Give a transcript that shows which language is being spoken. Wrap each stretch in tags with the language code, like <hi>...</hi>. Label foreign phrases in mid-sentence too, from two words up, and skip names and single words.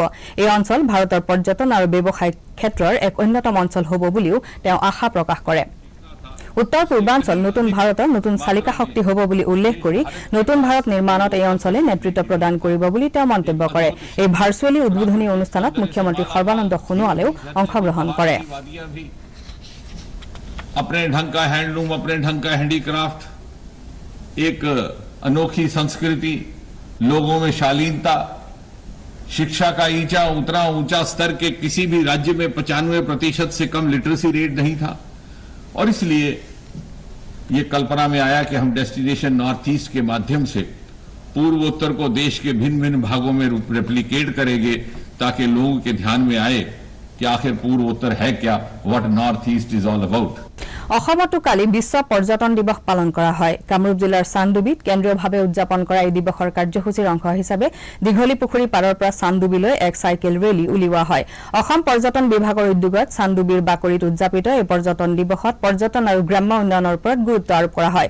<as>এই অঞ্চল ভাৰতৰ পৰ্যটন আৰু ব্যৱসায়িক ক্ষেত্ৰৰ এক অন্যতম অঞ্চল হ'ব বুলিও তেওঁ আশা প্ৰকাশ কৰে। উত্তৰ পূৰ্বাঞ্চল নতুন ভাৰতৰ নতুন চালিকা শক্তি হ'ব বুলি উল্লেখ কৰি নতুন ভাৰত নিৰ্মাণত এই অঞ্চলে নেতৃত্ব প্ৰদান কৰিব বুলি তেওঁ মন্তব্য কৰে। এই ভাৰ্চুৱেলি উদ্বোধনী অনুষ্ঠানত মুখ্যমন্ত্ৰী সৰ্বানন্দ সোণোৱালেও অংশগ্ৰহণ কৰে।</as> <hi>अपने ढंग का हैंडलूम, अपने ढंग का हैंडीक्राफ्ट, एक अनोखी संस्कृति, लोगों में शालीनता, शिक्षा का ऊंचा स्तर के किसी भी राज्य में 95% से कम</hi> <en>literacy rate</en> <hi>नहीं था और इसलिए ये कल्पना में आया कि हम डेस्टिनेशन नॉर्थ ईस्ट के माध्यम से पूर्व उत्तर को देश के भिन्न भिन्न भागों में रेप्लिकेट करेंगे ताकि लोगों के ध्यान में आए कि आखिर पूर्व उत्तर है क्या,</hi> <en>What North East is all about.</en> <as>অসমতো কালি বিশ্ব পৰ্যটন দিৱস পালন কৰা হয়। কামৰূপ জিলাৰ চান্দুবিত কেন্দ্ৰীয়ভাৱে উদযাপন কৰা এই দিৱসৰ কাৰ্যসূচীৰ অংশ হিচাপে দীঘলী পুখুৰী পাৰৰ পৰা চান্দুবিলৈ এক চাইকেল ৰেলী উলিওৱা হয়। অসম পৰ্যটন বিভাগৰ উদ্যোগত চান্দুবিৰ বাকৰিত উদযাপিত এই পৰ্যটন দিৱসত পৰ্যটন আৰু গ্ৰাম্য উন্নয়নৰ ওপৰত গুৰুত্ব আৰোপ কৰা হয়।</as>